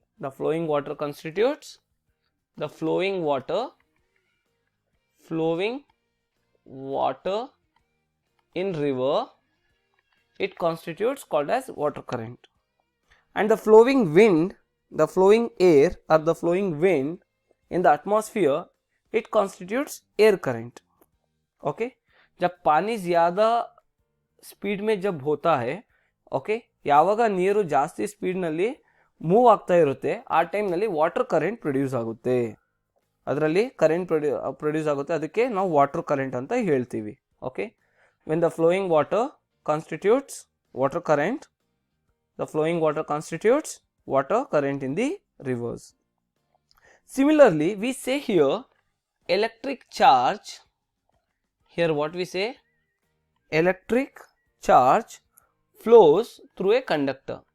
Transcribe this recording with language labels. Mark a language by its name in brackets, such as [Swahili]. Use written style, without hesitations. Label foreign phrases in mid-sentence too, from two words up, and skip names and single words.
[English] The flowing water in river, it constitutes called as water current. And the flowing wind, the flowing air or the flowing wind in the atmosphere, it constitutes air current. [Hindi] ओके जब पानी ज़्यादा स्पीड में जब होता है, [Kannada] ओके ಯಾವಾಗ ನೀರು ಜಾಸ್ತಿ ಸ್ಪೀಡ್ ನಲ್ಲಿ ಮೂವ್ ಆಗ್ತಾ ಇರುತ್ತೆ, ಆ ಟೈಮ್ ನಲ್ಲಿ [English] water current produce [Kannada] ಆಗುತ್ತೆ, ಅದರಲ್ಲಿ [English] current produce [Kannada] ಆಗುತ್ತೆ, ಅದಕ್ಕೆ ನಾವು [English] water current [Kannada] ಅಂತ ಹೇಳ್ತೀವಿ. ಓಕೆ, [English] when the flowing water constitutes water current, the flowing water constitutes water current in the rivers. Similarly, we say here electric charge. Here what we say, electric charge flows through a conductor.